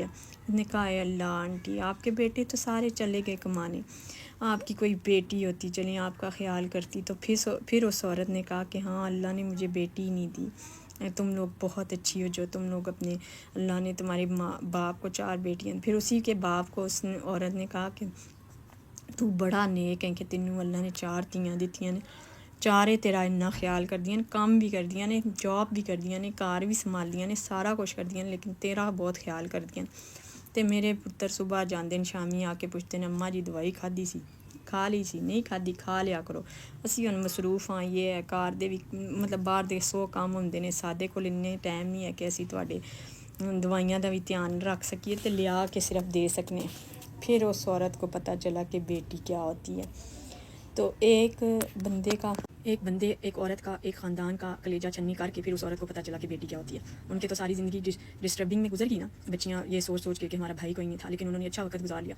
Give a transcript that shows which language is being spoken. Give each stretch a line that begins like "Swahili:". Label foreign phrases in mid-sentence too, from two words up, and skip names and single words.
Urdu: اس نے کہا اے اللہ آنٹی، آپ کے بیٹے تو سارے چلے گئے کمانے، آپ کی کوئی بیٹی ہوتی چلیں آپ کا خیال کرتی. تو پھر اس عورت نے کہا کہ ہاں اللہ نے مجھے بیٹی نہیں دی، تم لوگ بہت اچھی ہو جو تم لوگ اپنے، اللہ نے تمہارے باپ کو 4 بیٹیاں. پھر اسی کے باپ کو اس عورت نے کہا کہ تو بڑا نیک ہے کہ
Punjabi: تینوں اللہ نے 4 تیاں دیتیاں نے، 4 تیرا اتنا خیال کر دیا نے، کام بھی کر دیا نے، جاب بھی کر دیا نے، کار بھی سنبھال دیا نے، سارا کچھ کر دیا نے، لیکن تیرا بہت خیال کر دیا. تے میرے پتر صبح جاندے شامی آ کے
Urdu: پوچھتے ہیں
Punjabi: اماں جی دوائی کھادی سی، کھا لی سی، نہیں کھادی کھا لیا کرو. اسی ہن مصروف ہاں،
Urdu: یہ ہے
Punjabi: کار دے بھی مطلب باہر دے 100 کام ہوندے نے، سادے کول اتنے ٹائم نہیں ہے کہ اسی تواڈے دوائیاں دا بھی دھیان رکھ سکیے تے لیا کے صرف دے سکنے.
Urdu: پھر اس عورت کو پتہ چلا کہ بیٹی کیا ہوتی ہے. تو ایک عورت کا، ایک خاندان کا کلیجہ چنی کر کے پھر اس عورت کو پتہ چلا کہ بیٹی کیا ہوتی ہے. ان کے تو ساری زندگی ڈسٹربنگ میں گزر گئی نا، بچیاں یہ سوچ کے کہ ہمارا بھائی کوئی نہیں تھا، لیکن انہوں نے اچھا وقت گزار لیا.